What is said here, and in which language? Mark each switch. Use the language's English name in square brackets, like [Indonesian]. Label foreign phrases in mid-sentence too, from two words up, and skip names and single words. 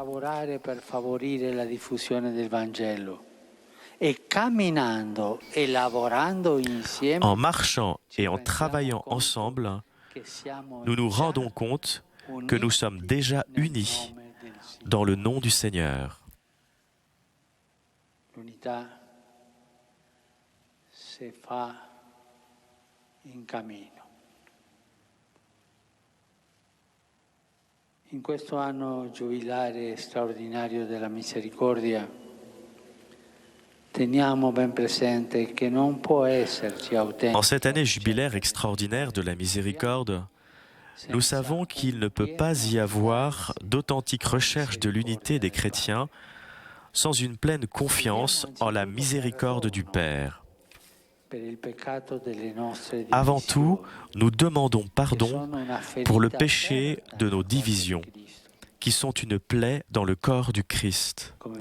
[French] En marchant et en travaillant ensemble, nous nous rendons compte que nous sommes déjà unis dans le nom du Seigneur. [Italian] L'unità si fa in cammino. In questo anno giubilare straordinario della misericordia, teniamo ben presente che non può esserci autentico. [French] En cette année jubilaire extraordinaire de la miséricorde, nous savons qu'il ne peut pas y avoir d'authentique recherche de l'unité des chrétiens sans une pleine confiance en la miséricorde du Père. Avant tout, nous demandons pardon pour le péché de nos divisions, qui sont une plaie dans le corps du Christ.